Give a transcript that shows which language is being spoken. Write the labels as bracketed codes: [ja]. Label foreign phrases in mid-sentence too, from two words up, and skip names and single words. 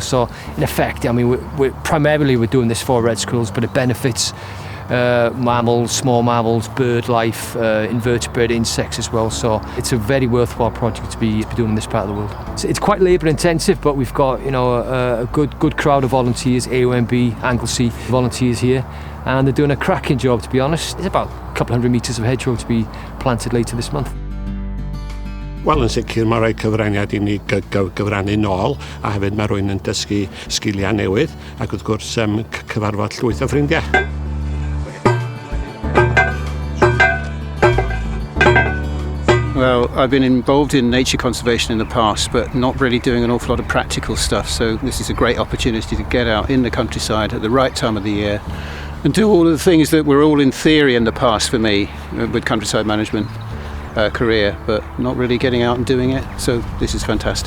[en] So in effect, I mean, we're doing this for red squirrels, but it benefits mammals, small mammals, bird life, invertebrate insects as well. So it's a very worthwhile project to be doing in this part of the world. It's quite labour intensive, but we've got a good crowd of volunteers, AOMB, Anglesey volunteers here, and they're doing a cracking job, to be honest. It's about a couple 100 metres of hedgerow to be planted later this month. [cy] Wel, yn sicr mae rhoi cyfraniad I ni gyfrannu nôl, a hefyd mae rhywun yn dysgu sgiliau newydd, ac wrth gwrs cyfarfod llwyth o ffrindiau. [en] Well, I've been involved in nature conservation in the past, but not really doing an awful lot of practical stuff, so this is a great opportunity to get out in the countryside at the right time of the year and do all of the things that were all in theory in the past for me with countryside management career, but not really getting out and doing it, so this is fantastic.